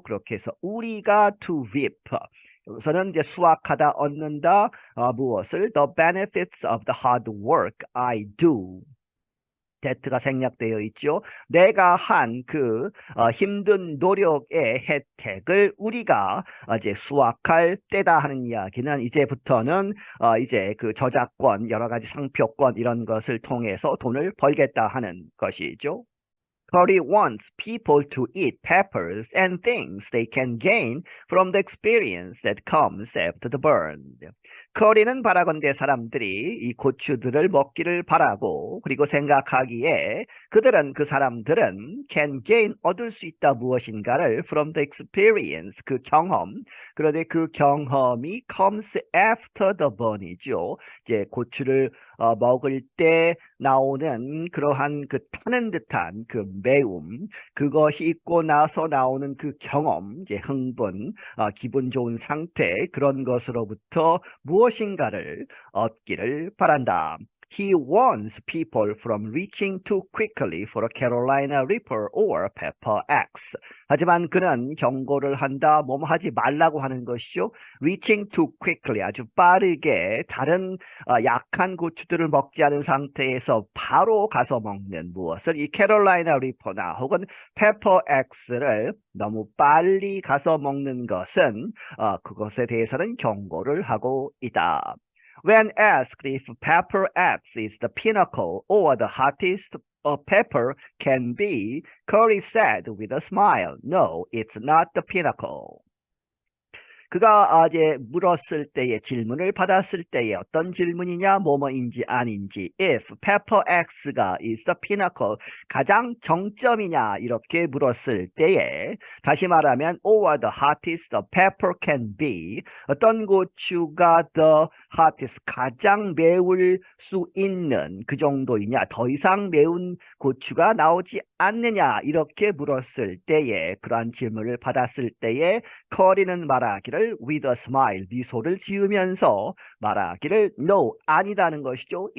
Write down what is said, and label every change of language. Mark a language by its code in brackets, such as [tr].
[ko] 그렇게 해서 우리가 [en] to reap [ko] 여기서는 이제 수확하다 얻는다 무엇을 [en] the benefits of the hard work I do. [ko] that가 생략되어 있죠. 내가 한 힘든 노력의 혜택을 우리가 이제 수확할 때다 하는 이야기는 이제부터는 이제 그 저작권, 여러 가지 상표권 이런 것을 통해서 돈을 벌겠다 하는 것이죠. [en] Curry wants people to eat peppers and things they can gain from the experience that comes after the burn. [ko] 커리는 바라건대 사람들이 이 고추들을 먹기를 바라고 그리고 생각하기에 그 사람들은 [en] can gain [ko] 얻을 수 있다 무엇인가를 [en] from the experience [ko] 그 경험 그런데 그 경험이 [en] comes after the burn [ko] 이죠. 이제 고추를 먹을 때 나오는 그러한 그 타는 듯한 그 매움 그것이 있고 나서 나오는 그 경험 이제 흥분 기분 좋은 상태 그런 것으로부터 무엇인가를 얻기를 바란다. [en] He warns people from reaching too quickly for a Carolina Reaper or Pepper X. [ko] 하지만 그는 경고를 한다. 뭐뭐 하지 말라고 하는 것이죠. [en] Reaching too quickly [ko] 아주 빠르게 다른 약한 고추들을 먹지 않은 상태에서 바로 가서 먹는 무엇을 이 캐롤라이나 리퍼나 혹은 Pepper X를 너무 빨리 가서 먹는 것은 그것에 대해서는 경고를 하고 있다. [en] When asked if Pepper X is the pinnacle or the hottest pepper can be, Curry said with a smile, "No, it's not the pinnacle." [ko] 그가 이제 물었을 때의 질문을 받았을 때의 어떤 질문이냐 뭐뭐인지 아닌지 if Pepper X가 [en] is the pinnacle [ko] 가장 정점이냐 이렇게 물었을 때에 다시 말하면 [en] or the hottest the pepper can be [ko] 어떤 고추가 [en] the hottest [ko] 가장 매울 수 있는 그 정도이냐 더 이상 매운 고추가 나오지 않느냐 이렇게 물었을 때에 그러한 질문을 받았을 때에 커리는 말하기를 [en] with a smile, [ko] 미소를 지으면서 말하기를 no, 아니다는 것이죠.